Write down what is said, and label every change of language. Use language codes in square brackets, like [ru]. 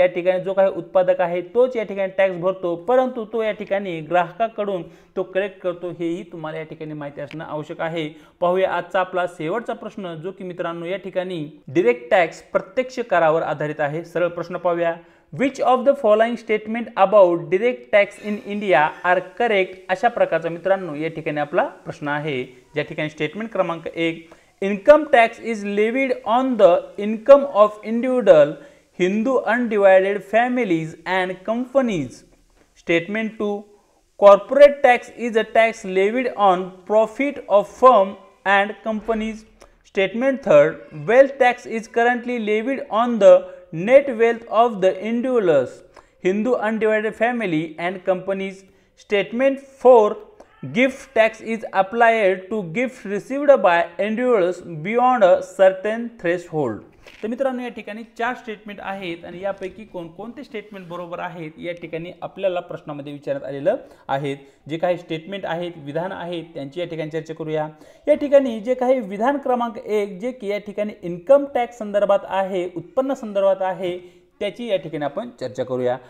[mr] या ठिकाणी जो काही उत्पादक आहे तोच या ठिकाणी टॅक्स भरतो, परंतु तो या ठिकाणी ग्राहकाकडून तो कलेक्ट करतो, हेही तुम्हाला या ठिकाणी माहिती असणं आवश्यक आहे। पाहूया आजचा आपला शेवटचा प्रश्न जो की मित्रांनो या ठिकाणी डायरेक्ट टॅक्स प्रत्यक्ष करावर आधारित आहे। सरळ प्रश्न पाहूया। [en] which of the following statement about direct tax in India are correct, [mr] अशा प्रकारचा मित्रांनो या ठिकाणी आपला प्रश्न आहे। ज्या ठिकाणी स्टेटमेंट क्रमांक 1 [en] income tax is levied on the income of individual Hindu undivided families and companies। Statement 2 corporate tax is a tax levied on profit of firm and companies। Statement 3 wealth tax is currently levied on the net wealth of the individuals Hindu undivided family and companies। Statement 4 gift tax is applied to gifts received by individuals beyond a certain threshold। [mr] तर मित्रांनो या ठिकाणी 4 statement आहेत आणि यापैकी कोणकोणते statement बरोबर आहेत या ठिकाणी आपल्याला प्रश्नामध्ये विचारण्यात आलेलं आहेत। जे काही स्टेटमेंट आहेत, विधान आहेत, त्यांची या ठिकाणी चर्चा करूया। या ठिकाणी जे काही विधान क्रमांक 1 जे की या ठिकाणी इन्कम टॅक्स संदर्भात आहे, उत्पन्न संदर्भात आहे, त्याची या ठिकाणी आपण चर्चा करूया।